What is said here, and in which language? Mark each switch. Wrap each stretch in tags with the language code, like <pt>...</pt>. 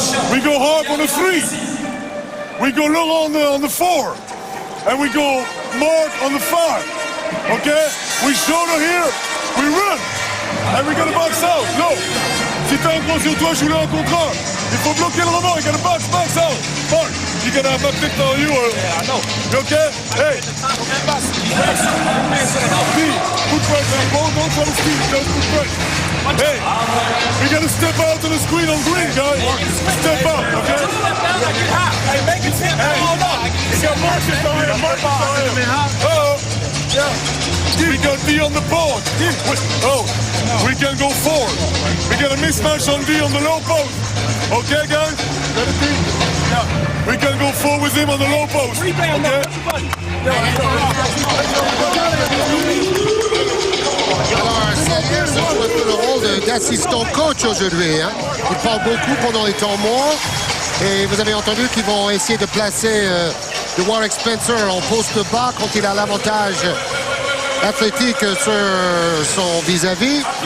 <en>We go hard on the 3. We go long on the 4. And we go Mark on the 5. Okay? We shoulder here. We run. And we gotta box out. No.</en> <fr>Si t'as un gros sur toi, joue-le un contre un. Il faut bloquer le rebond.</fr> <en>You gotta box out. Mark, you gotta have a pick on you. You okay? Hey. Put pressure on the ball. Don't try to steal. Just put pressure. Hey. We gotta step out to the screen on green, guys. Step out, okay? Hey, make it step out. Hold on. You got Marcus on here. Marcus on here. Oh. Yeah. We got D on the board. Oh, we can go forward. We got a mismatch on D on the low post. Okay, guys? Yeah. We can go forward with him on the low post. Okay?</en> <fr>Alors, Saliers joue un peu le rôle d'assistant coach aujourd'hui. Hein. Il parle beaucoup pendant les temps morts. Et vous avez entendu qu'ils vont essayer de placer Warwick Spencer en poste bas quand il a l'avantage athlétique sur son vis-à-vis.</fr>